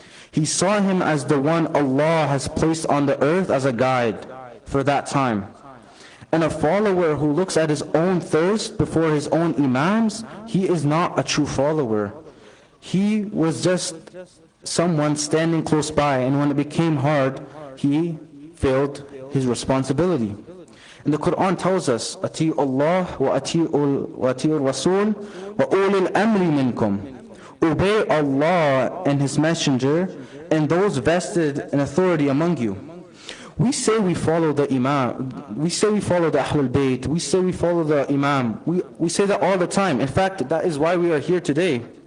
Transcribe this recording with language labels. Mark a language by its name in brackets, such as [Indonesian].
[English] He saw him as the one Allah has placed on the earth as a guide for that time. And a follower who looks at his own thirst before his own Imams, he is not a true follower. He was just someone standing close by, and when it became hard, he failed his responsibility. And the Quran tells us, [Arabic] أَتِيُوا اللَّهَ وَأَتِيُوا الرَّسُولَ وَأُولِي الْأَمْرِ مِنْكُمْ. [English] Obey Allah and His Messenger and those vested in authority among you. We say we follow the Imam, we say we follow the Ahlul Bayt, we say we follow the Imam. We say that all the time. In fact, that is why we are here today.